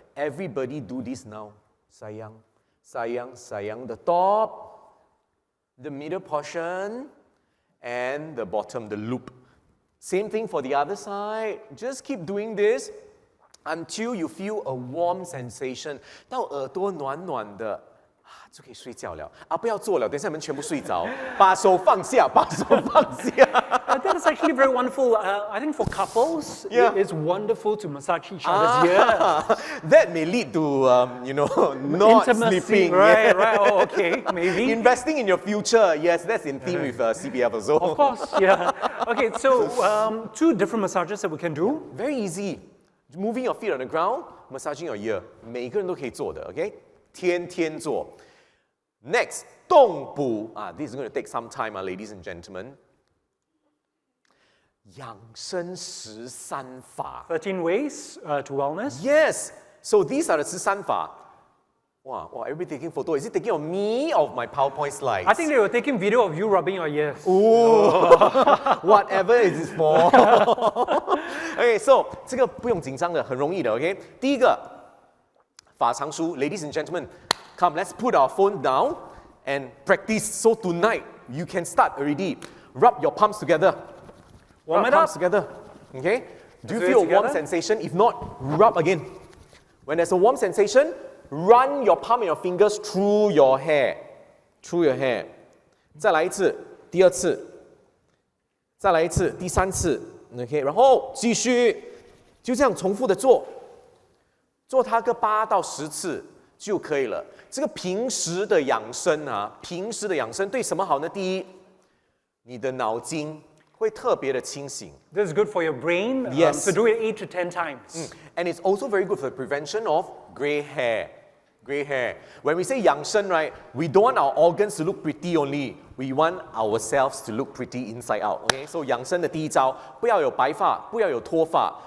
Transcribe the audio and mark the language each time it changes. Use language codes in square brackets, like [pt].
[en] Everybody do this now. Sayang, sayang, sayang. The top, the middle portion, and the bottom, the loop. Same thing for the other side. Just keep doing this until you feel a warm sensation. [zh] 到耳朵暖暖的。就可以睡觉了啊！不要做了，等一下你们全部睡着。把手放下，把手放下。 [en] That is actually very wonderful. I think for couples, Yeah. it's wonderful to massage each other's ear. That may lead to, not Intimacy, sleeping. right, Yeah. right. Oh, okay, maybe. Investing in your future. Yes, that's in theme with CPF also. Of course, yeah. Okay, so 2 different massages that we can do. Very easy. Moving your feet on the ground, massaging your ear. [zh] 每个人都可以做的 ，OK？天天做。 [en] Next, 动补 this is going to take some time, ladies and gentlemen. [zh] 养生13法 [en] 13 ways to wellness. Yes. So these are the 13法 Wow, everybody taking photo. Is it taking of me or of my PowerPoint slides? I think they were taking video of you rubbing your ears. Ooh, whatever it is for. Okay, so [zh] 这个不用紧张的，很容易的 ，OK？第一个法常书 [en] ，ladies and gentlemen, come, let's put our phone down and practice. So tonight you can start already. Rub your palms together. Warm Rub it up. palms together. Okay? Do you Let's do feel it a warm together. sensation? If not, rub again. When there's a warm sensation, run your palm and your fingers through your hair. Through your hair. [zh] 再来一次，第二次。再来一次，第三次。 OK， 然后继续，就这样重复的做，做它个8到10次就可以了。这个平时的养生啊，平时的养生对什么好呢？第一，你的脑筋会特别的清醒。 [en] This is good for your brain. Yes. So do it 8 to 10 times. And it's also very good for the prevention of gray hair. Gray hair. When we say 养生, right, we don't want our organs to look pretty only. We want ourselves to look pretty inside out. [zh] Okay, so 养生的第一招，不要有白发，不要有脱发。